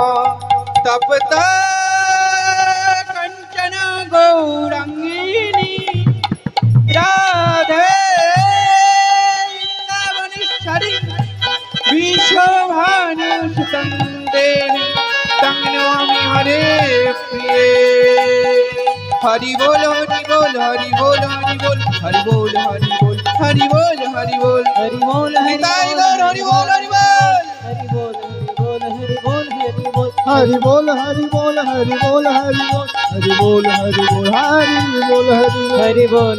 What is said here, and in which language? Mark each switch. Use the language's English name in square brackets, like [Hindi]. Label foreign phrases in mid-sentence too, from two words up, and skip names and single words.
[Sanskrit] तपत कंचन गौरांगिनी राधे वृन्दावनेश्वरी विश्वभानुसुतं देवी तं नमामि हरे प्रिये। [Hindi] हरि बोल हरि बोल हरि बोल हरि बोल हरि बोल हरि बोल हरि बोल हरि बोल Hari Bol, निताई गौर हरि बोल हरि बोल। Hari Bol, Hari Bol, Hari Bol, हरि बोल हरि बोल हरि बोल हरि बोल हरि बोल हरि बोल हरि बोल हरि बोल